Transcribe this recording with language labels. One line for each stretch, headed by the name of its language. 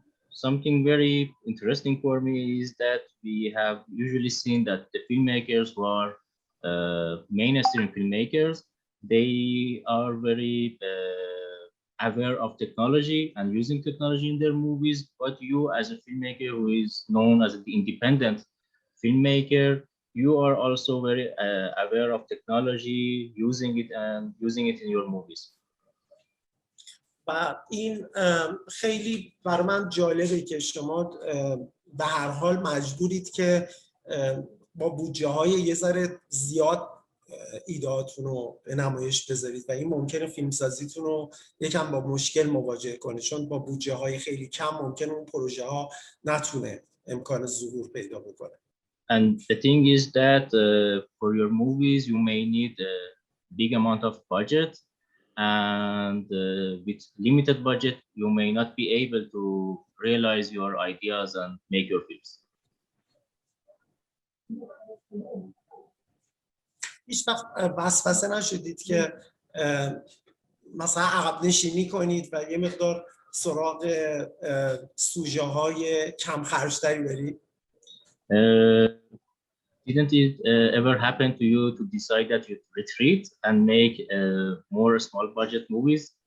English: Something very interesting for me is that we have usually seen that the filmmakers who are mainstream filmmakers, they are very aware of technology and using technology in their movies, but you as a filmmaker who is known as the independent filmmaker, you are also very aware of technology, using it in your movies.
Persian: و این خیلی برای من جالبه که شما به هر حال مجبورید که با بودجه های یه ذره زیاد ایدهاتون رو به نمایش بذارید و این ممکنه فیلمسازیتون رو یکم با مشکل مواجه کنه، چون با بودجه های خیلی کم ممکنه اون پروژه ها نتونه امکان ظهور پیدا بکنه.
English: And the thing is that for your movies you may need a big amount of budget, and with limited budget you may not be able to realize your ideas and make your films.
Persian: هیچ وقت وسوسه نشدید که مثلا عقب نشینی کنید و یه مقدار سراغ سوژه های کم خرجتری برید؟
English: Didn't it ever happen to you to decide that you retreat and make more small budget movies?